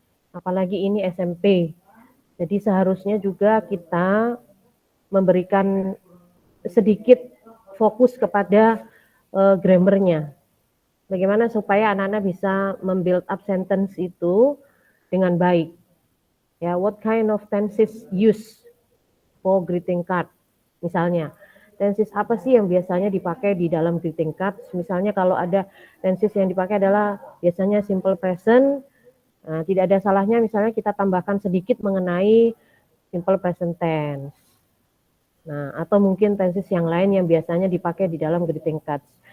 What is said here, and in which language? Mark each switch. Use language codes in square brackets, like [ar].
[id] Apalagi ini SMP. Jadi seharusnya juga kita memberikan sedikit fokus kepada grammarnya. Bagaimana supaya anak-anak bisa membuild up sentence itu dengan baik. [en] Ya, what kind of tenses used for greeting card? [id] Misalnya, tenses apa sih yang biasanya dipakai di dalam greeting card? Misalnya kalau ada tenses yang dipakai adalah biasanya simple present. Nah, tidak ada salahnya misalnya kita tambahkan sedikit mengenai simple present tense. Nah, atau mungkin tenses yang lain yang biasanya dipakai di dalam greeting cards.